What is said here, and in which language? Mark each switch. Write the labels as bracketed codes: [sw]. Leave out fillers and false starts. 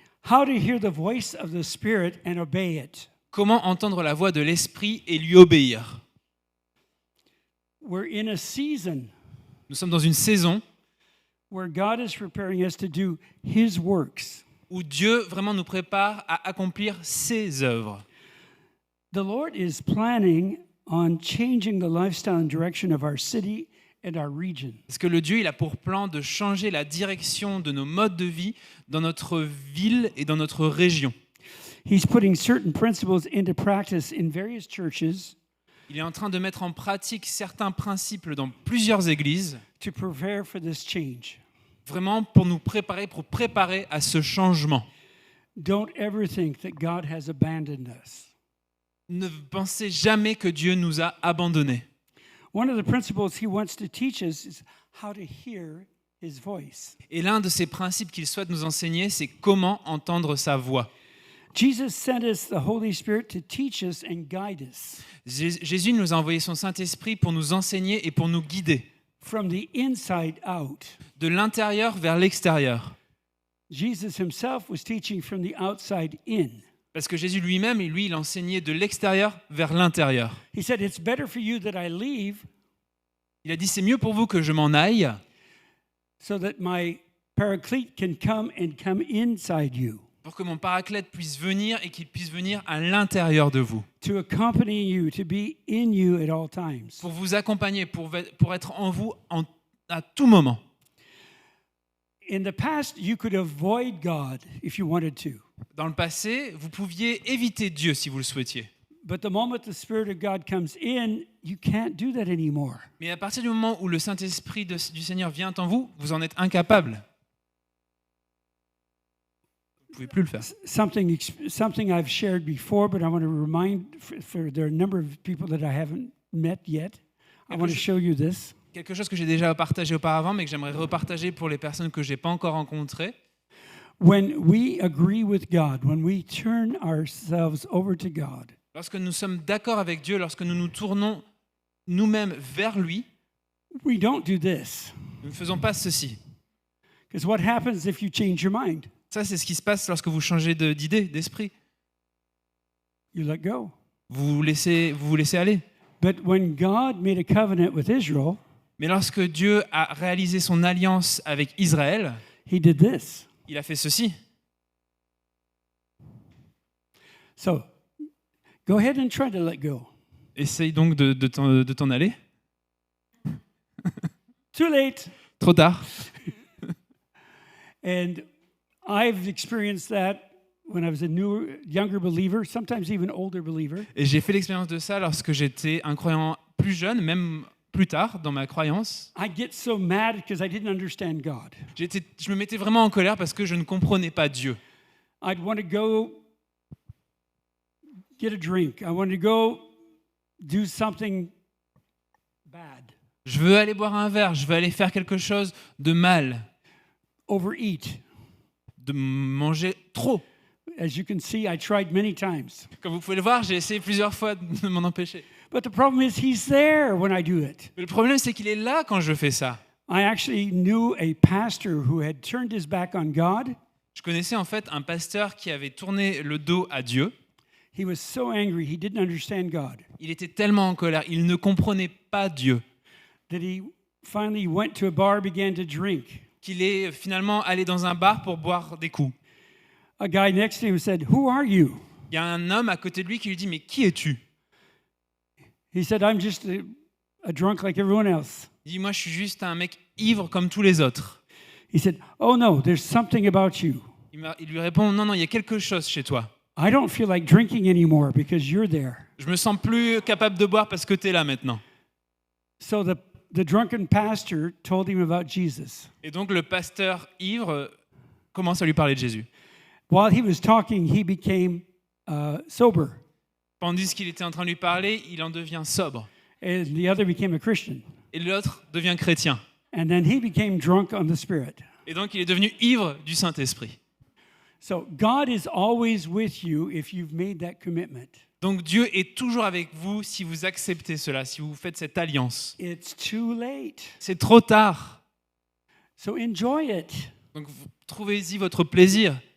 [en] How to hear the voice of the Spirit and obey it. [fr] Comment entendre la voix de l'Esprit et lui obéir. [en] We're in a season [fr] Nous sommes dans une saison [en] where God is preparing us to do His works. [fr] où Dieu vraiment nous prépare à accomplir ses œuvres. [en] The Lord is planning on changing the lifestyle and direction of our city and our region. [fr] Parce que le Dieu, il a pour plan de changer la direction de nos modes de vie dans notre ville et dans notre région. [en] He's putting certain principles into practice in various churches [fr] Il est en train de mettre en pratique certains principes dans plusieurs églises, [en] to prepare for this change. [fr] vraiment pour nous préparer à ce changement. [en] Don't ever think that God has abandoned us. [fr] Ne pensez jamais que Dieu nous a abandonnés. [en] One of the principles He wants to teach us is how to hear His voice. [fr] Et l'un de ces principes qu'il souhaite nous enseigner, c'est comment entendre sa voix. [en] Jesus sent us the Holy Spirit to teach us and guide us [fr] Jésus nous a envoyé son Saint-Esprit pour nous enseigner et pour nous guider, [en] from the inside out. [fr] de l'intérieur vers l'extérieur. [en] Jesus Himself was teaching from the outside in. [fr] Parce que Jésus lui-même, il enseignait de l'extérieur vers l'intérieur. [en] He said, "It's better for you that I leave [fr] Il a dit, c'est mieux pour vous que je m'en aille, [en] so that my paraclete can come inside you, [fr] pour que mon paraclète puisse venir et qu'il puisse venir à l'intérieur de vous, [en] to accompany you, to be in you at all times." [fr] pour vous accompagner, pour être en vous à tout moment. [en] In the past, you could avoid God if you wanted to. [fr] Dans le passé, vous pouviez éviter Dieu si vous le souhaitiez. [en] But the moment the Spirit of God comes in, you can't do that anymore. [fr] Mais à partir du moment où le Saint-Esprit du Seigneur vient en vous, vous en êtes incapable. Vous ne pouvez plus le faire. [en] Something I've shared before, but I want to remind for there are a number of people that I haven't met yet. I want to show you this. [fr] Quelque chose que j'ai déjà partagé auparavant, mais que j'aimerais repartager pour les personnes que je n'ai pas encore rencontrées. [en] When we agree with God, when we turn ourselves over to God, [fr] Lorsque nous sommes d'accord avec Dieu, lorsque nous nous tournons nous-mêmes vers lui, [en] we don't do this. [fr] nous ne faisons pas ceci. [en] Because what happens if you change your mind? [fr] Ça, c'est ce qui se passe lorsque vous changez d'idée, d'esprit. [en] You let go. [fr] Vous vous laissez aller. [en] But when God made a covenant with Israel, [fr] Mais lorsque Dieu a réalisé son alliance avec Israël, [en] he did this. [fr] il a fait ceci. [en] So, go ahead and try to let go. [fr] Essaye donc de t'en aller. [en] Too late. [fr] Trop tard. [en] And I've experienced that when I was a younger believer, sometimes even older believer. [fr] Et j'ai fait l'expérience de ça lorsque j'étais un croyant plus jeune, même plus tard dans ma croyance. [en] I'd get so mad because I didn't understand God. [fr] Je me mettais vraiment en colère parce que je ne comprenais pas Dieu. [en] I'd want to go get a drink. I wanted to go do something bad. [fr] Je veux aller boire un verre, je veux aller faire quelque chose de mal, [en] Overeat. [fr] de manger trop. [en] As you can see, I tried many times. [fr] Comme vous pouvez le voir, j'ai essayé plusieurs fois de m'en empêcher. [en] But the problem is he's there when I do it. [fr] Mais le problème, c'est qu'il est là quand je fais ça. [en] I actually knew a pastor who had turned his back on God. [fr] Je connaissais en fait un pasteur qui avait tourné le dos à Dieu. [en] He was so angry, he didn't understand God, [fr] Il était tellement en colère, il ne comprenait pas Dieu, [en] that he finally went to a bar, began to drink. [fr] qu'il est finalement allé dans un bar pour boire des coups. [en] A guy next to him said, "Who are you?" [fr] Il y a un homme à côté de lui qui lui dit « Mais qui es-tu » [en] He said, "I'm just a drunk like everyone else." [fr] Il dit « Moi, je suis juste un mec ivre comme tous les autres. [en] He said, "Oh no, there's something about you. » [fr] Il lui répond « Non, non, il y a quelque chose chez toi. [en] I don't feel like drinking anymore because you're there." [fr] Je me sens plus capable de boire parce que tu es là maintenant. » [en] So the drunken pastor told him about Jesus. [fr] Et donc le pasteur ivre commence à lui parler de Jésus. [en] While he was talking, he became sober, [fr] Tandis qu'il était en train de lui parler, il en devient sobre. [en] and the other became a Christian. [fr] Et l'autre devient chrétien. [en] And then he became drunk on the Spirit. [fr] Et donc il est devenu ivre du Saint-Esprit. [en] So God is always with you if you've made that commitment. [fr] Donc Dieu est toujours avec vous si vous acceptez cela, si vous faites cette alliance. [en] It's too late. [fr] C'est trop tard. [en] So enjoy it. [fr] Donc trouvez-y votre plaisir.